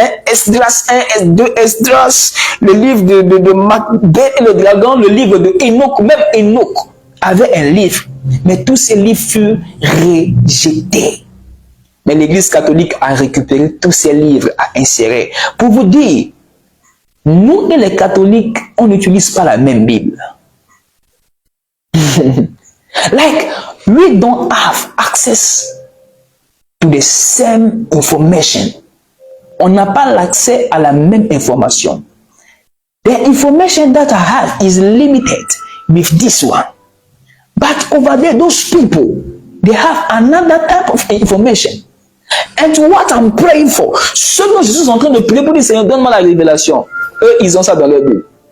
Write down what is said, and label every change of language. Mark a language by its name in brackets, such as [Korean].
[French] Esdras 1, 2, Esdras, le livre de Macbeth et le dragon, le livre de Enoch, même Enoch avait un livre, mais tous ces livres furent rejetés. Mais l'Église catholique a récupéré tous ces livres, a inséré. Pour vous dire, nous et les catholiques, on n'utilise pas la même Bible. [English] Like, we don't have access to the same information. [French] On n'a pas l'accès à la même information. [English] The information that I have is limited with this one. But over there, those people, they have another type of information. [French] And what I'm praying for, ceux dont je suis en train de prier pour dire, Seigneur, donne-moi la révélation. Eux, ils ont ça dans leur Bible.